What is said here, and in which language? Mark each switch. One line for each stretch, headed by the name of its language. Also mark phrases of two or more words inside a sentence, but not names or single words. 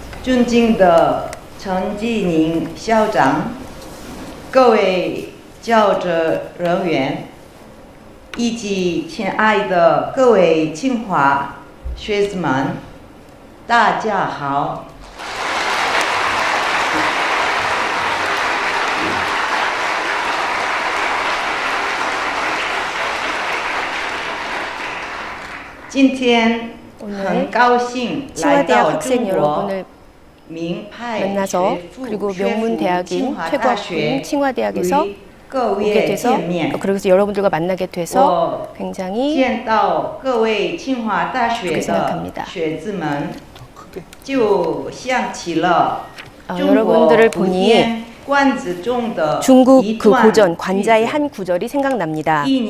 Chinese: 尊敬的陈继宁校长，各位教职人员，以及亲爱的各位清华学子们，大家好。今天很高兴来到中国
Korean: 만나서 그리고 명문대학인 최고학府칭화대학에서 오게 돼서 그래서 여러분들과 만나게 돼서 굉장히 좋게 생각합니다. 여러분들을 보니 중국 그 고전 관자의 한 구절이 생각납니다.